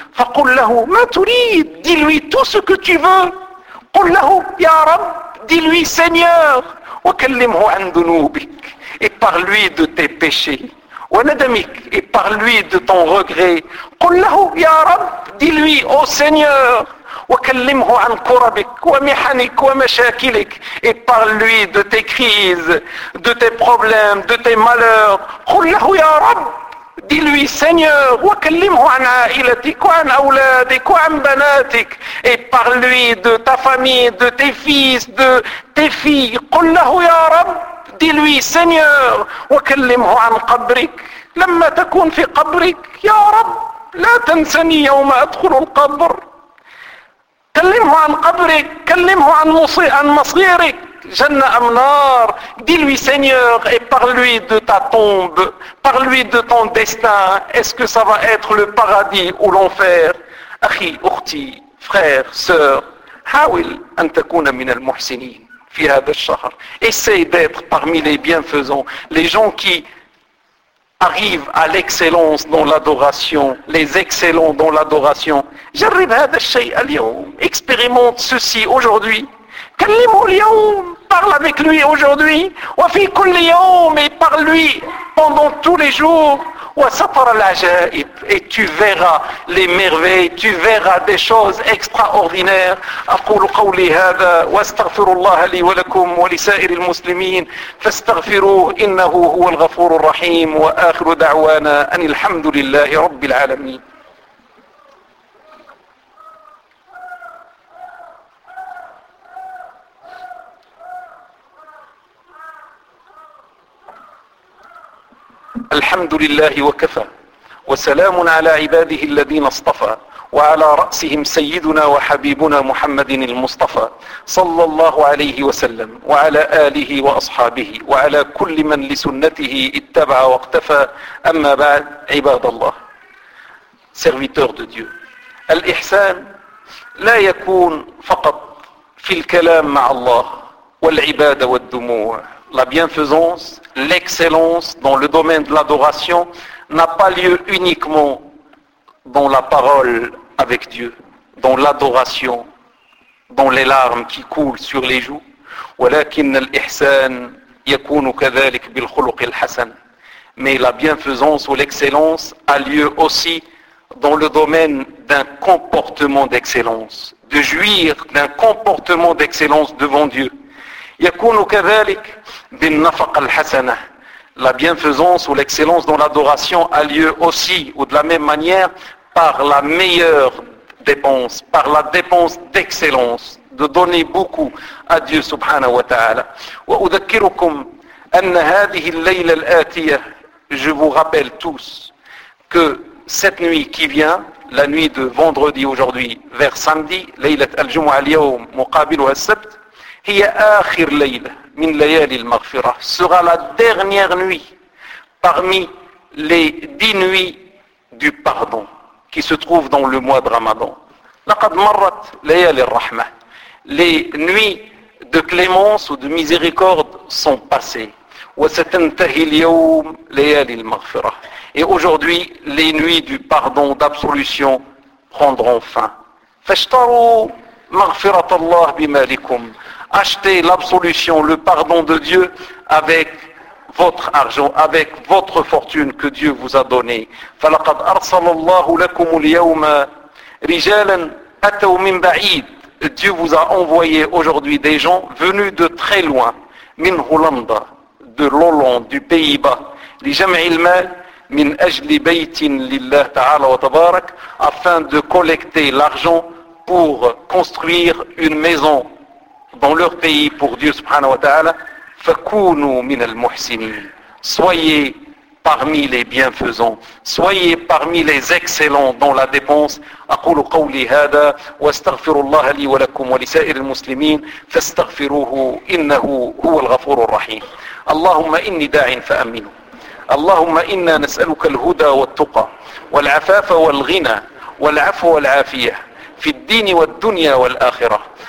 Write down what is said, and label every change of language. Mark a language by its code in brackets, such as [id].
[ar] فقل له ما تريد. [fr] Dis-lui tout ce que tu veux. [ar] قل له يا رب. [fr] Dis-lui Seigneur. [ar] وكلمه عن ذنوبك. [fr] Et parle-lui de tes péchés. [ar] وندمك. [fr] Et parle-lui de ton regret. [ar] قل له يا رب. [fr] Dis-lui ô Seigneur. [ar] وكلمه عن كربك ومحنك ومشاكلك. [fr] Et parle-lui de tes crises, de tes problèmes, de tes malheurs. [ar] قل له يا رب. [fr] Dis-lui Seigneur. [ar] وكلمه عن عائلتك وعن أولادك وعن بناتك. [fr] Et parle-lui de ta famille, de tes fils, de tes filles. [ar] قل له يا رب. [fr] Dis-lui Seigneur. [ar] وكلمه عن قبرك. لما تكون في قبرك يا رب لا تنسني يوم أدخل القبر. كلمه عن قبرك. كلمه عن مصيرك. جنة أم نار. [fr] Dis-lui Seigneur et parle-lui de ta tombe. Parle-lui de ton destin. Est-ce que ça va être le paradis ou l'enfer? [ar] أخي أختي [fr] frère sœur [ar] حاول أن تكون من المحسنين في هذا الشهر. [fr] Essaye d'être parmi les bienfaisants, les gens qui arrivent à l'excellence dans l'adoration, les excellents dans l'adoration. J'arrive à [ar] هذا الشيء اليوم. [fr] Expérimente ceci aujourd'hui. [ar] كلمه اليوم. [fr] Parle avec lui aujourd'hui. [ar] وفي كل يوم. [fr] Et parle-lui pendant tous les jours. [ar] وسطر العجائب. [fr] Et tu verras les merveilles. Tu verras des choses extraordinaires. [ar] أقول قولي هذا. واستغفر الله لي ولكم ولسائر المسلمين. فاستغفروه إنه هو الغفور الرحيم. وآخر دعوانا أن الحمد لله رب العالمين. الحمد لله وكفى وسلام على عباده الذين اصطفى وعلى رأسهم سيدنا وحبيبنا محمد المصطفى صلى الله عليه وسلم وعلى آله وأصحابه وعلى كل من لسنته اتبع واقتفى أما بعد عباد الله [fr] serviteur de Dieu [ar] الإحسان لا يكون فقط في الكلام مع الله والعبادة والدموع. [fr] La bienfaisance, l'excellence dans le domaine de l'adoration n'a pas lieu uniquement dans la parole avec Dieu, dans l'adoration, dans les larmes qui coulent sur les joues. [ar] ولكن الإحسان يكون كذلك بالخلق الحسن. [fr] Mais la bienfaisance ou l'excellence a lieu aussi dans le domaine d'un comportement d'excellence, de jouir d'un comportement d'excellence devant Dieu. [ar] يكون كذلك بالنفق الحسنة. [fr] La bienfaisance ou l'excellence dans l'adoration a lieu aussi ou de la même manière par la meilleure dépense, par la dépense d'excellence, de donner beaucoup à Dieu subhanahu wa ta'ala. [ar] وأذكركم أن هذه الليلة الآتية. [fr] Je vous rappelle tous que cette nuit qui vient, la nuit de vendredi aujourd'hui vers samedi, [ar] ليلة الجمعة اليوم مقابلها السبت, [fr] هي آخر ليلة من ليالي المغفرة. Sera la dernière nuit parmi les 10 nuits du pardon qui se trouve dans le mois de Ramadan. [ar] لقد مرت ليالي الرحمة. [fr] Les nuits de clémence ou de miséricorde sont passées. [ar] وستنتهي اليوم ليالي المغفرة. [fr] Et aujourd'hui, les nuits du pardon, d'absolution prendront fin. [ar] فاشتروا مغفرة الله بمالكم. [fr] Achetez l'absolution, le pardon de Dieu avec votre argent, avec votre fortune que Dieu vous a donné. [ar] فَلَقَدْ أَرْسَلَ اللَّهُ لَكُمُ الْيَوْمَ رِجَالًا أَتَوْ مِنْ بَعِيدٍ. [fr] Dieu vous a envoyé aujourd'hui des gens venus de très loin. [ar] مِنْ هُولَنْدَ. [fr] De l'Hollande, du Pays-Bas. [ar] لِجَمْعِ الْمَالِ مِنْ أَجْلِ بَيْتٍ لِلَّهِ تَعَالَى وَتَبَارَكَ. [fr] Afin de collecter l'argent pour construire une maison dans leur pays pour Dieu subhanahu wa ta'ala. [ar] فكونوا من المحسنين. [fr] Soyez parmi les bienfaisants. Soyez parmi les excellents dans la dépense. [ar] أقول قولي هذا واستغفر الله لي ولكم ولسائر المسلمين فاستغفروه إنه هو الغفور الرحيم. اللهم إني داع فأمنه. اللهم إنا نسألك الهدى والتقى والعفاف والغنى والعفو والعافية في الدين والدنيا والآخرة.